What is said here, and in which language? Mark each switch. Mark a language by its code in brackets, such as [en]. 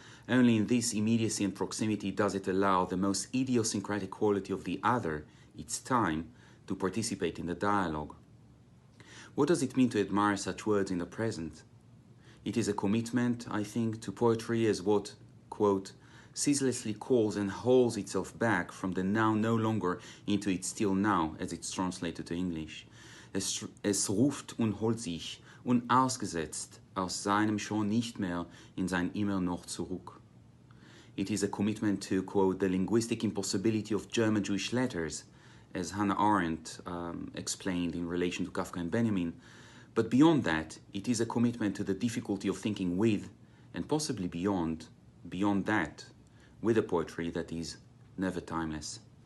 [en] Only in this immediacy and proximity does it allow the most idiosyncratic quality of the other, its time, to participate in the dialogue. What does it mean to admire such words in the present? It is a commitment, I think, to poetry as what, quote, ceaselessly calls and holds itself back from the now no longer into its still now, as it's translated to English. [de] Es ruft und holt sich unausgesetzt aus seinem schon nicht mehr in sein immer noch zurück. [en] It is a commitment to, quote, the linguistic impossibility of German Jewish letters, as Hannah Arendt explained in relation to Kafka and Benjamin. But beyond that, it is a commitment to the difficulty of thinking with, and possibly beyond that, with a poetry that is never timeless.